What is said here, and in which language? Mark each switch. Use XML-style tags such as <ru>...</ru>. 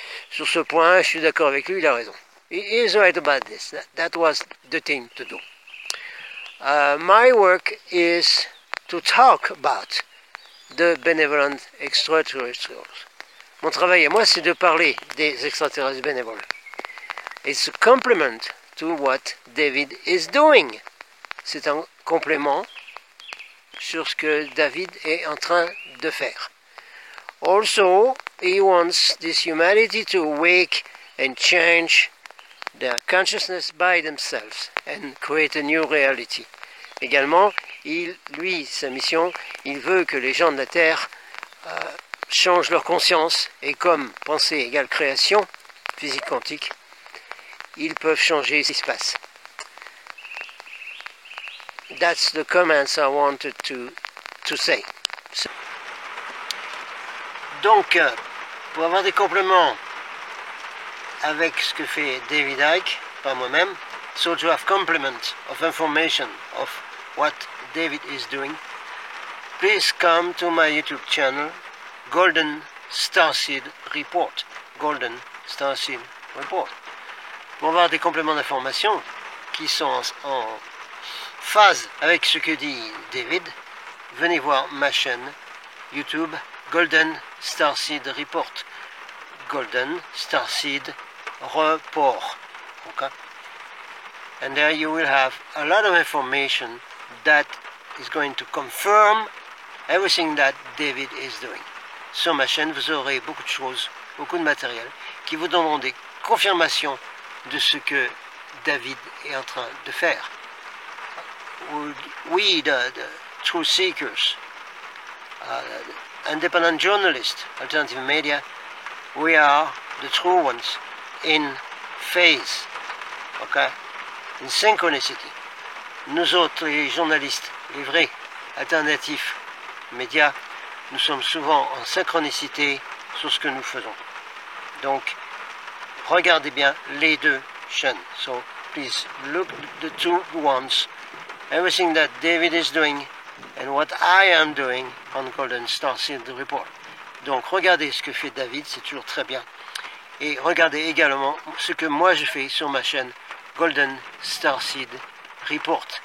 <fr>Sur ce point, je suis d'accord avec lui, il a raison.</fr> <en>He is right about this. That was the thing to do. My work is to talk about the benevolent extraterrestrials.</en> <fr>Mon travail à moi, c'est de parler des extraterrestres bénévoles.</fr> <en>It's a complement to what David is doing.</en> <fr>C'est un complément sur ce que David est en train de faire.</fr> <en>Also, he wants this humanity to awake and change their consciousness by themselves and create a new reality.</en> <fr>Également, sa mission, il veut que les gens de la Terre changent leur conscience, et comme pensée égale création, physique quantique, ils peuvent changer ce qui se passe.</fr> <en>That's the comments I wanted to say.</en> <fr>Donc, pour avoir des compléments avec ce que fait David Icke, par moi-même,</fr> <en>so to have complement of information of what David is doing,</en> <fr>please come to my YouTube channel, Golden Starseed Report. Golden Starseed Report. Pour avoir des compléments d'information qui sont en phase avec ce que dit David, venez voir ma chaîne YouTube Golden Starseed Report.</fr> <en>Golden Starseed Report. Okay? And there you will have a lot of information that is going to confirm everything that David is doing.</en> <fr>Sur ma chaîne, vous aurez beaucoup de choses, beaucoup de matériel qui vous donneront des confirmations de ce que David est en train de faire.</fr> <en>We, the truth seekers, independent journalists, alternative media, we are the true ones in phase, okay? In synchronicity.</en> <fr>Nous autres, les journalistes, les vrais, alternatifs, médias, nous sommes souvent en synchronicité sur ce que nous faisons. Donc, regardez bien les deux chaînes.</fr> <en>So, please look the two ones. Everything that David is doing and what I am doing on Golden Starseed Report.</en> <fr>Donc, regardez ce que fait David, c'est toujours très bien. Et regardez également ce que moi je fais sur ma chaîne Golden Starseed Report.</fr>